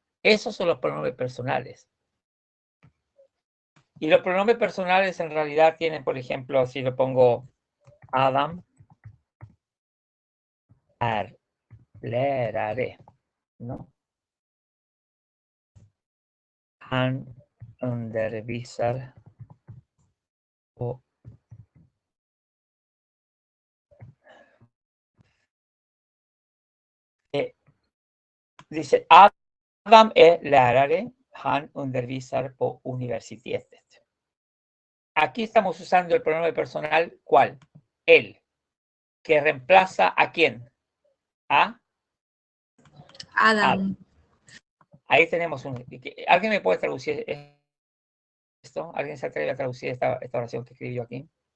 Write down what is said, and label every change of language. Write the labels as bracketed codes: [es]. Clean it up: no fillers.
[es] Esos son los pronombres personales. Y los pronombres personales en realidad tienen, por ejemplo, si lo pongo Adam, lärare, ¿no? [sv] Han undervisar och dice Adam är lärare, han undervisar på universitetet. [es] Aquí estamos usando el pronombre personal, ¿cuál? Él, que reemplaza ¿a quién? A Adam. Ahí tenemos un... ¿Alguien me puede traducir esto? ¿Alguien se atreve a traducir esta oración que escribí yo aquí?